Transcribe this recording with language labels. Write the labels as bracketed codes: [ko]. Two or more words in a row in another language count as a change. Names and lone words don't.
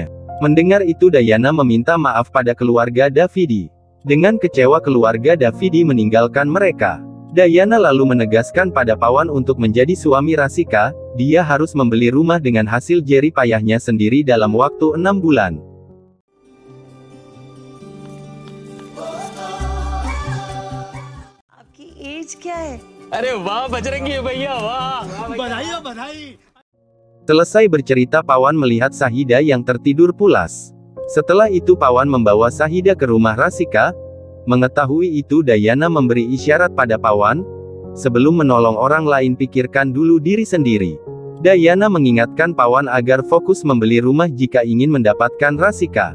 [id] Mendengar itu Dayana meminta maaf pada keluarga Davidi. Dengan kecewa keluarga Davidi meninggalkan mereka. Dayana lalu menegaskan pada Pawan untuk menjadi suami Rasika, dia harus membeli rumah dengan hasil jerih payahnya sendiri dalam waktu 6 bulan. [hi] आपकी एज क्या है? अरे वाह बजरंगी भैया वाह बधाई. [id] Selesai bercerita Pawan melihat Sahida yang tertidur pulas. Setelah itu Pawan membawa Sahida ke rumah Rasika. Mengetahui itu Dayana memberi isyarat pada Pawan, sebelum menolong orang lain pikirkan dulu diri sendiri. Dayana mengingatkan Pawan agar fokus membeli rumah jika ingin mendapatkan Rasika.